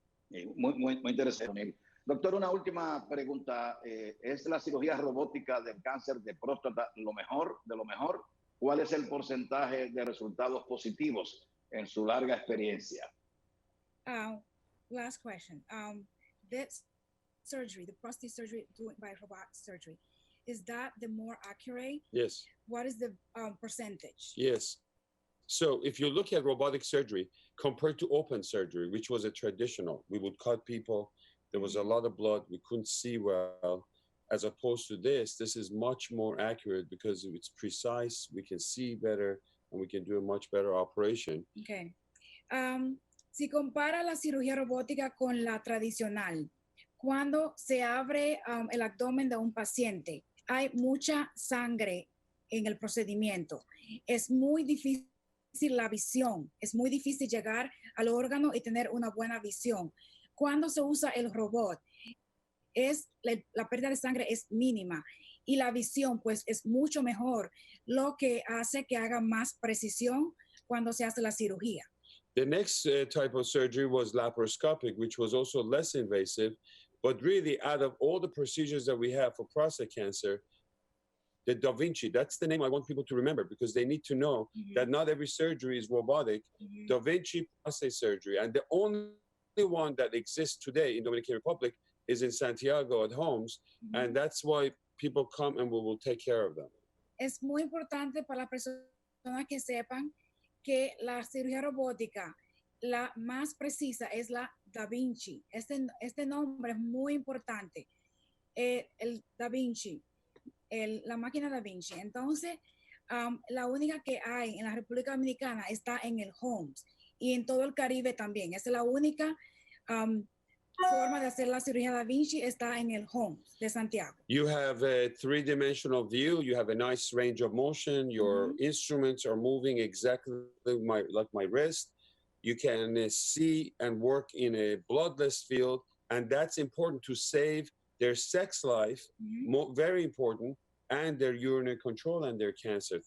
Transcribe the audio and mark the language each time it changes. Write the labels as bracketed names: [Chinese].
[Spanish] Muy interesante. Doctor, una última pregunta. ¿Es la cirugía robótica del cáncer de próstata lo mejor de lo mejor? ¿Cuál es el porcentaje de resultados positivos en su larga experiencia? [English] Last question. This surgery, the prostate surgery done by robotic surgery, is that the more accurate? Yes. What is the percentage? Yes. So if you look at robotic surgery compared to open surgery, which was a traditional, we would cut people, there was a lot of blood, we couldn't see well. As opposed to this is much more accurate because it's precise, we can see better, and we can do a much better operation. Okay. [Spanish] Si compara la cirugía robótica con la tradicional, cuando se abre el abdomen de un paciente, hay mucha sangre en el procedimiento. Es muy difícil la visión, es muy difícil llegar al órgano y tener una buena visión. Cuando se usa el robot, la pérdida de sangre es mínima y la visión pues es mucho mejor, lo que hace que haga más precisión cuando se hace la cirugía. [English] The next type of surgery was laparoscopic, which was also less invasive, but really out of all the procedures that we have for prostate cancer, the Da Vinci, that's the name I want people to remember because they need to know that not every surgery is robotic. Da Vinci prostate surgery, and the only one that exists today in Dominican Republic is in Santiago at Homes, and that's why people come and we will take care of them. [Spanish] Es muy importante para las personas que sepan que la cirugía robótica, la más precisa es la Da Vinci. Este nombre es muy importante. El Da Vinci, la máquina Da Vinci. Entonces, la única que hay en la República Dominicana está en el Homes y en todo el Caribe también. Es la única forma de hacer la cirugía Da Vinci está en el Homes de Santiago. [English] You have a three-dimensional view. You have a nice range of motion. Your instruments are moving exactly like my wrist. You can see and work in a bloodless field, and that's important to save their sex life, very important, and their urinary control and their cancer.